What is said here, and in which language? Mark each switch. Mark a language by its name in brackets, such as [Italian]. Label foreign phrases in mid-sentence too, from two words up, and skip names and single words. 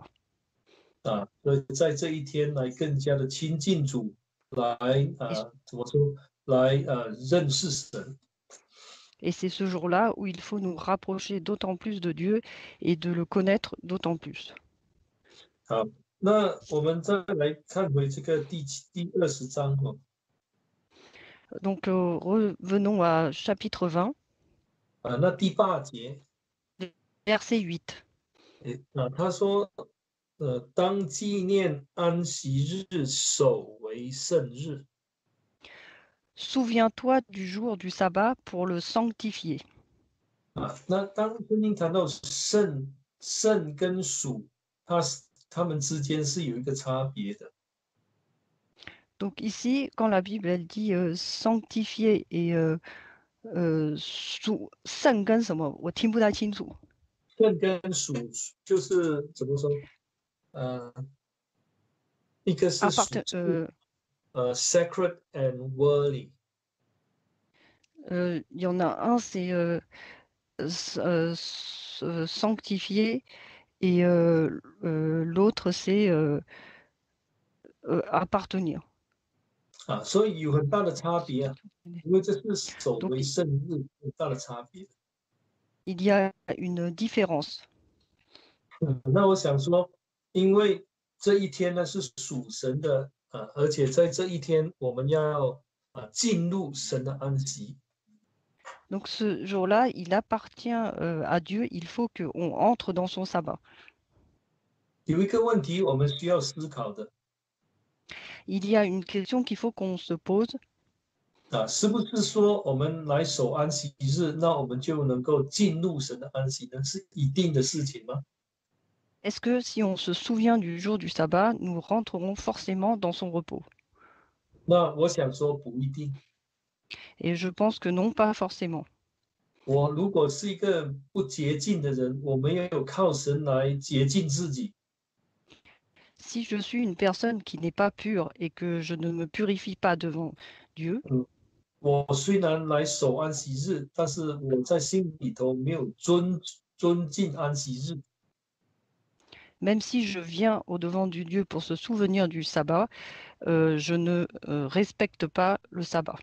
[Chinese] 所以在这一天来更加的亲近主，来怎么说？来认识神。 [French] Et c'est ce jour-là où il faut nous rapprocher d'autant plus de Dieu et de le connaître d'autant plus. [Chinese] 好，那我们再来看回这个第20章。 [French] Donc revenons à chapitre 20. [Chinese] 那第8节 [French] verset 8. [Chinese] 他说当纪念安息日，守为圣日。 [French] Souviens-toi du jour du sabbat pour le sanctifier. [Chinese] 那当圣经谈到圣跟属，他们之间是有一个差别的。 [French] Donc ici, quand la Bible elle dit sanctifier et [Chinese] 圣跟什么，我听不太清楚。圣跟属就是怎么说？一个是属 [English] sacred and worldly。 [French] il y en a un, c'est sanctifier et l'autre, c'est appartenir. [Chinese] 所以有很大的差别因为这是守为圣日，很大的差别。 [French] Il y a une différence. [Chinese] 那我想说，因为这一天呢是属神的而且在这一天，我们要进入神的安息。 [French] Donc ce jour-là, il appartient à Dieu, il faut qu'on entre dans son sabbat. [Chinese] 有一个问题我们需要思考的 [French] Il y a une question qu'il faut qu'on se pose. [Chinese] 是不是说我们来守安息日，那我们就能够进入神的安息呢？是一定的事情吗？ [French] Est-ce que si on se souvient du jour du sabbat, nous rentrerons forcément dans son repos? [Chinese] 那我想说不一定。 [French] Et je pense que non, pas forcément. [Chinese] 我如果是一个不洁净的人，我没有靠神来洁净自己， [French] Si je suis une personne qui n'est pas pure et que je ne me purifie pas devant Dieu, [Chinese] 我虽然来守安息日，但是我在心里头没有尊敬安息日， [French] même si je viens au-devant du Dieu pour se souvenir du sabbat, je ne respecte pas le sabbat.